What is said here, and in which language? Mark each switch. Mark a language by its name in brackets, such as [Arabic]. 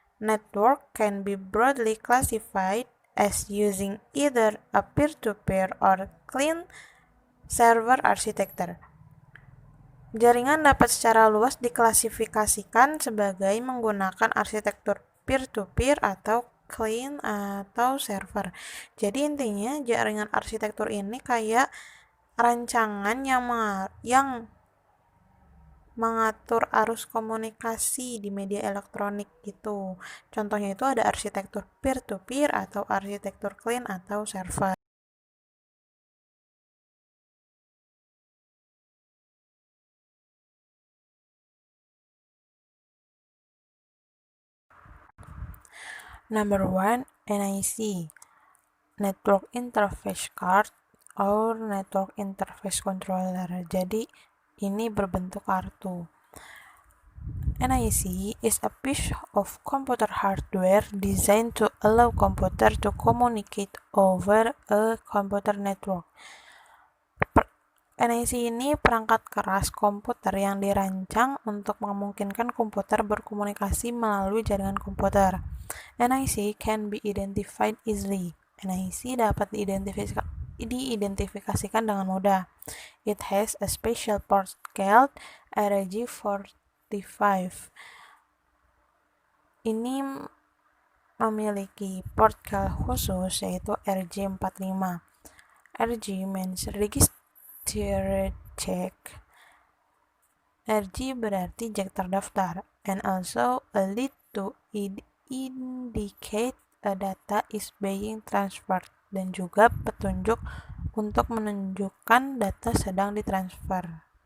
[English] Network can be broadly classified as using either a peer-to-peer or client server architecture. [Indonesian] Jaringan dapat secara luas diklasifikasikan sebagai menggunakan arsitektur peer-to-peer atau client atau server. Jadi intinya jaringan arsitektur ini kayak rancangan yang mengatur arus komunikasi di media elektronik gitu. Contohnya itu ada arsitektur peer-to-peer atau arsitektur client atau server. [English] Number 1, NIC, Network Interface Card or Network Interface Controller. [Indonesian] Jadi ini berbentuk kartu. [English] NIC is a piece of computer hardware designed to allow computer to communicate over a computer network. [Indonesian] NIC ini perangkat keras komputer yang dirancang untuk memungkinkan komputer berkomunikasi melalui jaringan komputer. [English] NIC can be identified easily. [Indonesian] NIC dapat diidentifikasikan dengan mudah. [English] It has a special port called RJ45. [Indonesian] Ini memiliki port khusus yaitu RJ45. [English] RJ means registered jack. [Indonesian] RJ berarti jack terdaftar, [English] and also a lead to indicate a data is being transferred, [Indonesian] dan juga petunjuk untuk menunjukkan data sedang ditransfer.